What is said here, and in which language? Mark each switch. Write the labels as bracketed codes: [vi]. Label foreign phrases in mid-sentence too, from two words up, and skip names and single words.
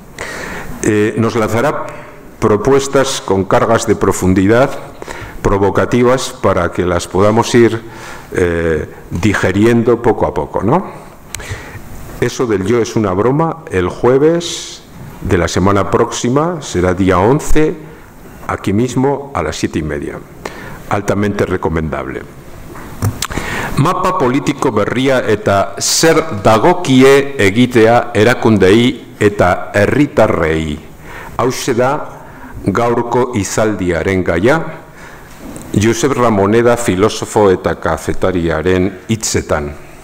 [es] Nos lanzará propuestas con cargas de profundidad, provocativas, para que las podamos ir digeriendo poco a poco, ¿no? Eso del yo es una broma. El jueves de la semana próxima será día 11, aquí mismo a las 7:30. Altamente recomendable. [eu] Mapa politiko berria eta zer dagokie egitea erakundei eta herritarrei. Hauxe da gaurko izaldiaren gaia, Josep Ramoneda filosofo eta kazetariaren hitzetan.